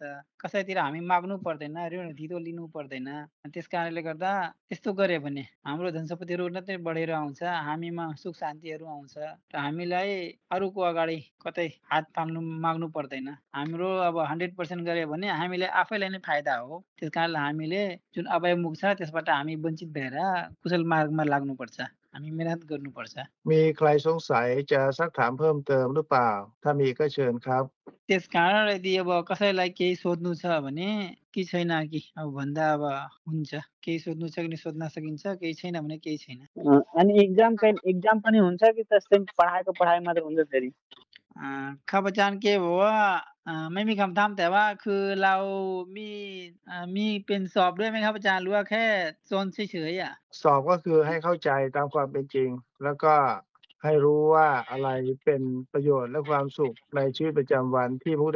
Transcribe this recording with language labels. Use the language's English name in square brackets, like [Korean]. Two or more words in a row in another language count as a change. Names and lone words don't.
[Nepali] कसैतिर हामी माग्नु पर्दैन ऋण धितो लिनु पर्दैन त्यस कारणले गर्दा त्यस्तो गरे भने हाम्रो धन सम्पत्तिहरू उन्नतै बढेर आउँछ हामीमा सुख शान्तिहरू आउँछ र हामीलाई अरूको अगाडि कतै हात पाल्नु माग्नु पर्दैन हाम्रो अब 100% गरे भने हामीलाई आफैलाई नै फाइदा हो त्यस कारणले हामीले जुन अभयमुख छ त्यसबाट हामी वञ्चित भएर कुशल मार्गमा लाग्नुपर्छ हामी मेहनत गर्नुपर्छ [Thai] มีใครสงสัยจะซักถามเพิ่มเติมหรือเปล่าถ้ามีก็เชิญครับ [Nepali] त्यस कारण यदि अब कसैलाई केही सोध्नु छ भने कि छैन कि अब भन्दा अब हुन्छ केही सोध्नु छ भने सोध्न सकिन्छ केही छैन भने केही छैन अनि एक्जाम पनि हुन्छ कि त्यस्तै पढाएको पढाइ मात्र हुन्छ फेरि [Thai] ข้าพเจ้าเกบอกว่าไม่มีคำถามแต่ว่าคือเรามีเป็นสอบด้วยไหมครับอาจารย์หรือว่าแค่โซนเฉยๆอ่ะ สอบก็คือให้เข้าใจตามความเป็นจริง แล้วก็ให้รู้ว่าอะไรเป็นประโยชน์และความสุขในชีวิตประจำวันที่พระพุทธ